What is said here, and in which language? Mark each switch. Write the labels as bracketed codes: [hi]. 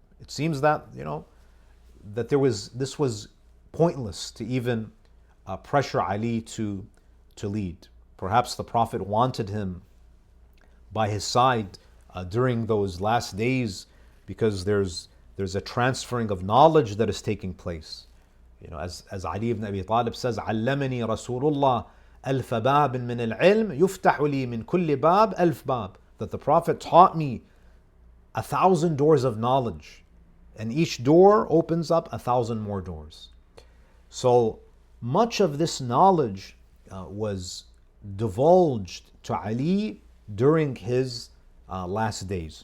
[en] It seems that that this was pointless to even pressure Ali to lead. Perhaps the Prophet wanted him by his side during those last days because there's a transferring of knowledge that is taking place. As Ali ibn Abi Talib says, [ar] علمني رسول الله ألف باب من العلم يفتح لي من كل باب ألف باب. [en] That the Prophet taught me 1,000 doors of knowledge, and each door opens up 1,000 more doors. So much of this knowledge was divulged to Ali during his last days.